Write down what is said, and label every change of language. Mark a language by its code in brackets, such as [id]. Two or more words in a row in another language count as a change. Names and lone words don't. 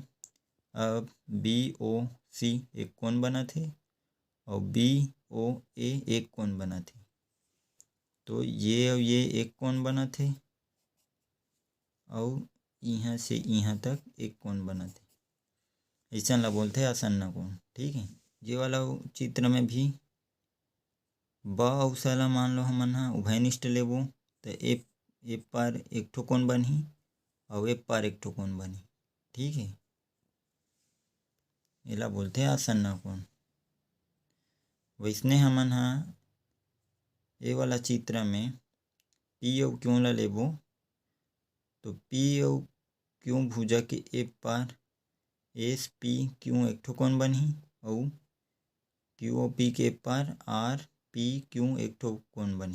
[hne] अब बी ओ सी एक कोण बना थे और बी ओ ए एक कोण बना थे। तो ये और ये एक कोण बना थे और यहाँ से यहाँ तक एक कोण बना थे। ऐसन ला बोलते आसन्न कोण। ठीक है, ये वाला चित्र में भी ब अउ स ला मान लो हमन ह उभयनिष्ठ लेबो तो ए पार एक ठो कोण बनही और ए पार एक ठो कोण बनही। ठीक है, एला बोलथे आसन्न कोण। वैसने हमन ह ए वाला चित्र में पी अउ क्यू ला लेबो तो पी अउ क्यू भुजा के ए पार एस पी क्यू एक ठो कोण बनही अउ क्यू ओ पी के पार आर पी क्यू एक ठो कोण बनही।